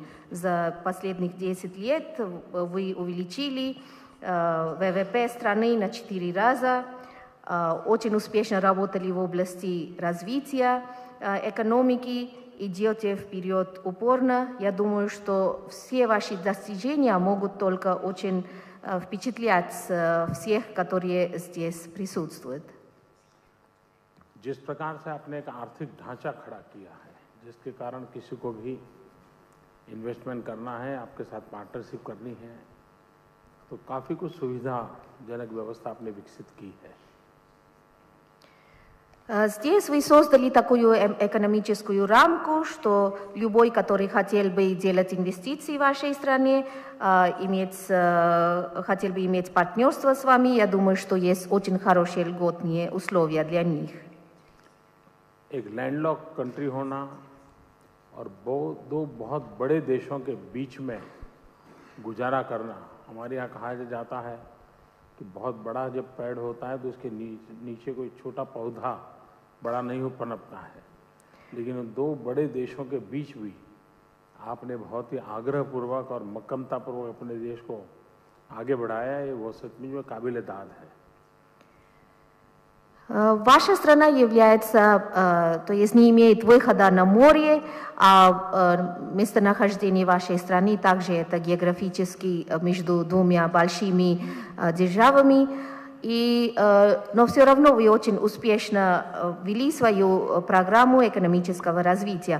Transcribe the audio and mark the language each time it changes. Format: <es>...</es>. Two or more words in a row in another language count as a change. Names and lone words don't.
<ru>За последних 10 лет вы увеличили ВВП страны на 4 раза, очень успешно работали в области развития экономики, идете вперед упорно. Я думаю, что все ваши достижения могут только очень впечатлять всех, которые здесь присутствуют.</ru> <hi>जिस प्रकार से आपने एक आर्थिक ढांचा खड़ा किया है, जिसके कारण किसी को भी इन्वेस्टमेंट करना है, आपके साथ पार्टनरशिप करनी है, तो काफी कुछ सुविधाजनक व्यवस्था आपने विकसित की है।</hi> <ru>Здесь вы создали такую экономическую рамку, что любой, который хотел бы делать инвестиции в вашей стране, хотел бы иметь партнерство с вами, я думаю, что есть очень хорошие льготные условия для них.</ru> <hi>एक</hi> <en>landlock country</en> <hi>होना और दो बहुत बड़े देशों के बीच में गुजारा करना, हमारे यहाँ कहा जाता है कि बहुत बड़ा जब पेड़ होता है तो उसके नीचे कोई छोटा पौधा बड़ा नहीं हो पनपता है। लेकिन उन दो बड़े देशों के बीच भी आपने बहुत ही आग्रहपूर्वक और मक्कमतापूर्वक अपने देश को आगे बढ़ाया है, वो सचमुच में काबिल-ए-दाद है।</hi> <ru>Ваша страна является, то есть не имеет выхода на море, а местонахождение вашей страны также это географически между двумя большими державами. Но все равно вы очень успешно вели свою программу экономического развития.</ru>